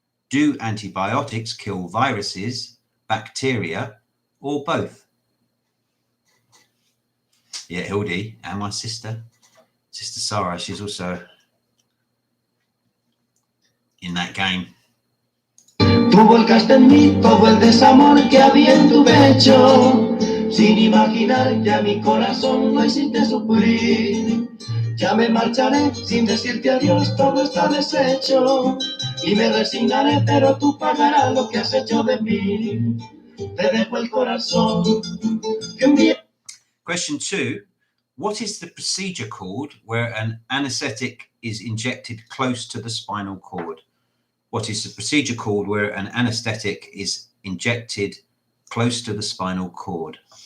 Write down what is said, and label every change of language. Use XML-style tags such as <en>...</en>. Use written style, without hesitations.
<en>Do antibiotics kill viruses, bacteria, or both? Yeah, Hildy and my sister Sarah, she's also in that game.</en> <es>Tú volcaste en mí todo el desamor que había en tu pecho, sin imaginar que a mi corazón lo hiciste sufrir. Ya me marcharé sin decirte adiós, todo está deshecho, y me resignaré, pero tú pagarás lo que has hecho de mí. Te dejo el corazón que un día...</es> <en>Question 2. What is the procedure called where an anaesthetic is injected close to the spinal cord? What is the procedure called where an anaesthetic is injected close to the spinal cord?</en>